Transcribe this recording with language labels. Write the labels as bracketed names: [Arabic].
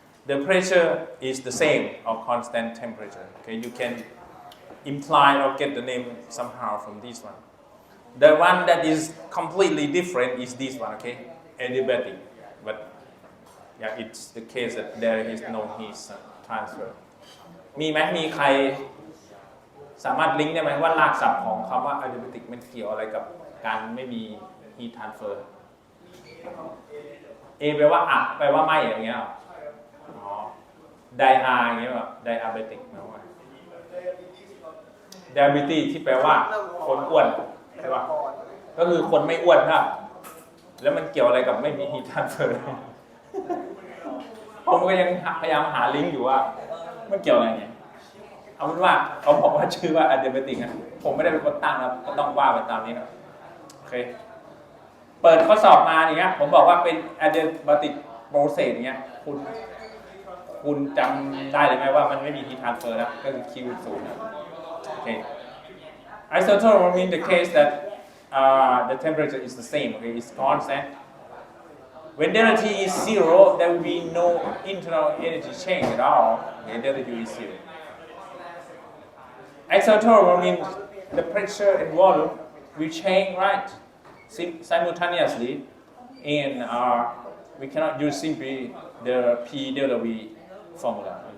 [English] The pressure is the same or constant temperature. Okay, you can imply or get the name somehow from this one. The one that is completely different is this one, okay? Adiabatic. But yeah, it's the case that there is no heat transfer. [Thai] มีไหมมีใครสามารถลิงก์ได้ไหมว่ารากศัพท์ของคำว่า adiabatic มันเกี่ยวอะไรกับการไม่มี heat transfer A แปลว่าอับแปลว่าไม่อย่างเงี้ยอ๋อ dia อย่างเงี้ยแบบ diabetic แปลว่า diabetes ที่แปลว่าคนอ้วนใช่ป่ะก็คือคนไม่อ้วนครับแล้วมันเกี่ยวอะไรกับไม่มี heat transfer ผมก็ยังพยายามหาลิงก์อยู่ว่ามันเกี่ยวอะไรเนี่ยเอาเป็นว่าเขาบอกว่าชื่อว่า adiabatic นะผมไม่ได้เป็นคนตั้งนะก็ต้องว่าไปตามนี้นะโอเค เปิดข้อสอบมาอย่างเงี้ยผมบอกว่าเป็น adiabatic process อย่างเงี้ยคุณจำได้เลยไหมว่ามันไม่มี heat transfer นะก็คือ Q 0นะโอเค [English] isothermal means the case that the temperature is the same, okay, it's constant. When delta T is 0, there will be no internal energy change at all. Okay, delta U is 0. Isothermal means the pressure and volume will change, right? Simultaneously, and we cannot use simply the P delta V formula.